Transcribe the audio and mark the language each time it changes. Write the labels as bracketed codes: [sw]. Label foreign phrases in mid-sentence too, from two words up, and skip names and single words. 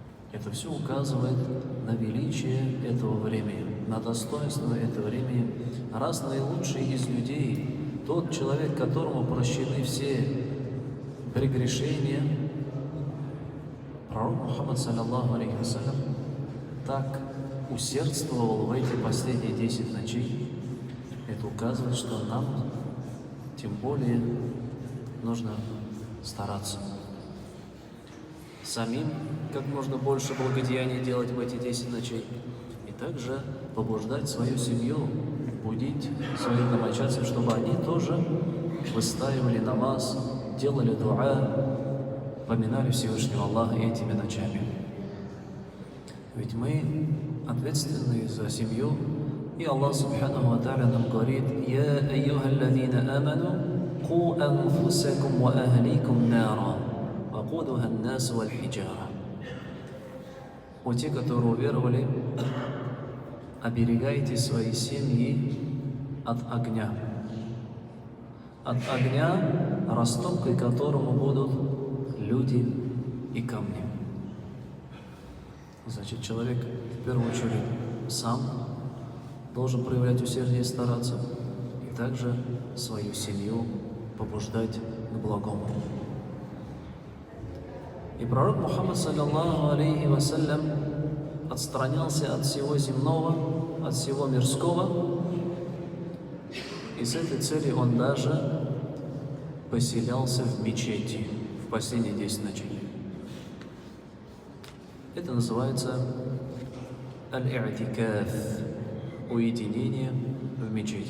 [ru] Это все указывает на величие этого времени, на достоинство этого времени. Раз наилучший из людей, тот человек, которому прощены все прегрешения, пророк Мухаммад, [ar] صلى الله عليه وسلم, [ru] так усердствовал в эти последние 10 ночей. Это указывает, что нам тем более нужно стараться самим как можно больше благодеяний делать в эти 10 ночей, и также побуждать свою семью, будить своих домочадцев, чтобы они тоже выстаивали намаз, делали дуа, поминали Всевышнего Аллаха этими ночами. Ведь мы ответственны за семью, и Аллах [ar] سبحانه وتعالى [ru] нам говорит: [ar] «يا أيها الذين آمنوا قوا أنفسكم وأهليكم نارا وقودها الناس والحجارة». [ru] О те, которые уверовали, оберегайте свои семьи от огня, растопкой которому будут люди и камни. Значит, человек в первую очередь сам должен проявлять усердие и стараться, и также свою семью побуждать к благому. И пророк Мухаммад, [ar] صلى الله عليه وسلم, [ru] отстранялся от всего земного, от всего мирского, и с этой целью он даже поселялся в мечети в последние 10 ночей. Это называется аль-и'тикаф, уединение в мечети.